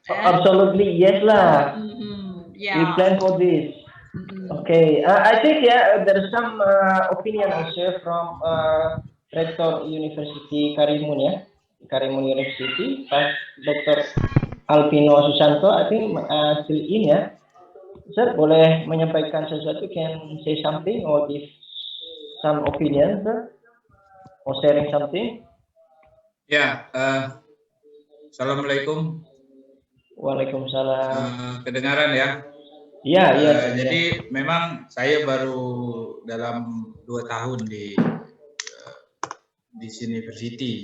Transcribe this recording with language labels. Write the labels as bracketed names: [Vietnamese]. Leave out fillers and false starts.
[English] Absolutely, yes lah. Yeah. We plan for this. Okay, I think there's some opinion also from Rector University Karimun, Karimun University, Dr. Alpino Susanto. I think still in ya. [Indonesian] Sir, boleh menyampaikan sesuatu? [English] Can say something or give some opinion, sir? Or sharing something? [Indonesian] Ya, Assalamualaikum. Waalaikumsalam. Kedengaran ya? Iya. Jadi memang saya baru dalam 2 tahun di university.